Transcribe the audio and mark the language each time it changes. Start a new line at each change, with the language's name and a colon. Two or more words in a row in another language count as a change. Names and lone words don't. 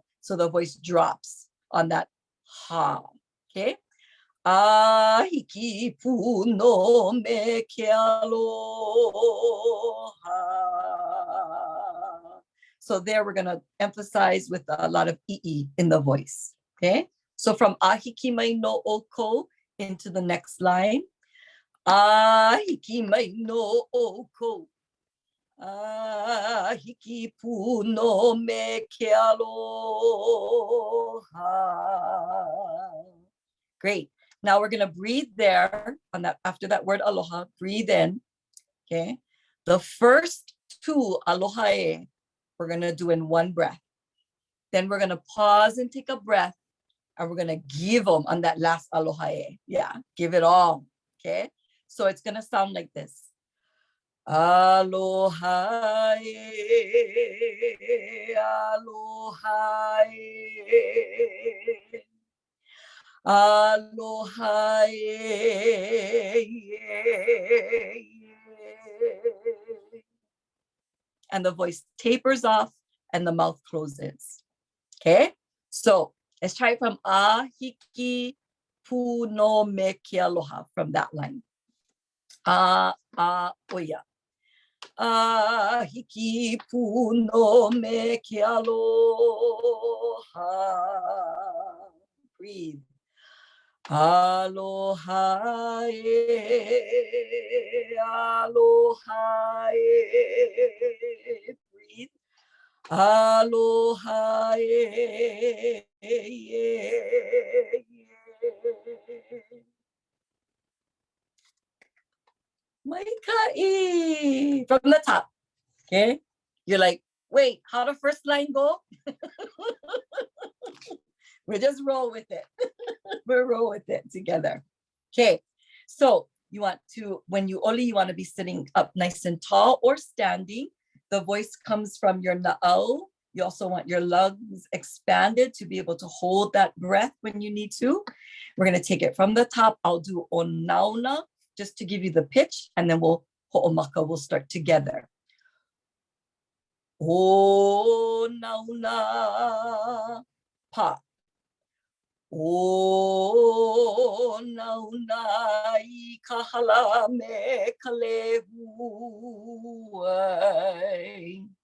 English: So the voice drops on that ha.
Hawaiian: Okay. Hiki pu no me ke aloha.
English: So there we're going to emphasize with a lot of ʻIʻi in the voice. Okay. So from
Hawaiian: hikimai no oko
English: into the next line.
Hawaiian: Hikimai no oko. Hiki pu no me ke aloha.
English: Great. Now we're going to breathe there on that. After that word aloha, breathe in. Okay. The first two
Hawaiian: aloha e,
English: we're going to do in one breath. Then we're going to pause and take a breath. And we're going to give them on that last
Hawaiian: aloha e.
English: Yeah, give it all. Okay. So it's going to sound like this.
Hawaiian: Aloha e, aloha e, aloha e.
English: And the voice tapers off and the mouth closes. Okay. So let's try it from
Hawaiian: hiki pu no me ke aloha,
English: from that line.
Hawaiian: Oia. Hiki pu no me ke aloha. Breathe. Aloha e, aloha e. Breathe. Aloha e.
English: Maikai from the top. Okay, you're like, wait, how the first line go? We just roll with it. We'll roll with it together. Okay, so you want to, when you oli, you want to be sitting up nice and tall or standing. The voice comes from your noʻeau. You also want your lungs expanded to be able to hold that breath when you need to. We're going to take it from the top. I'll do
Hawaiian: o nauna,
English: just to give you the pitch, and then we'll start together.
Hawaiian: O nauna pa. O nauna I ka hala me ka lehu ai.